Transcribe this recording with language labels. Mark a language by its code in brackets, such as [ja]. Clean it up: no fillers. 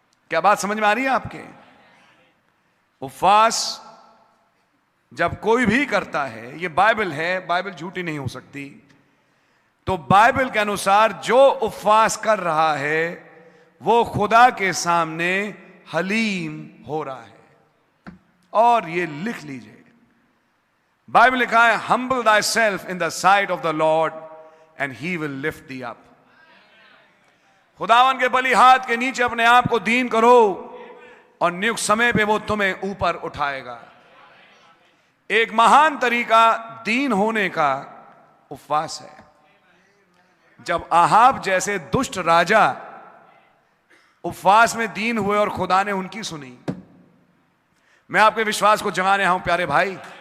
[hi] क्या बात समझ में आ रही है आपके? उपवास जब कोई भी करता है, ये बाइबल है, बाइबल झूठी नहीं हो सकती, तो बाइबल के अनुसार जो उपवास कर रहा है वो खुदा के सामने हलीम हो रहा है। और ये लिख लीजिए, बाइबल लिखा है, [en] humble thyself in the sight of the Lord and he will lift thee up। [hi] खुदावन के बलि हाथ के नीचे अपने आप को दीन करो और नियुक्त समय पे वो तुम्हें ऊपर उठाएगा। एक महान तरीका दीन होने का उपवास है। जब आहाब जैसे दुष्ट राजा उपवास में दीन हुए और खुदा ने उनकी सुनी, मैं आपके विश्वास को जगाने आया हूं प्यारे भाई।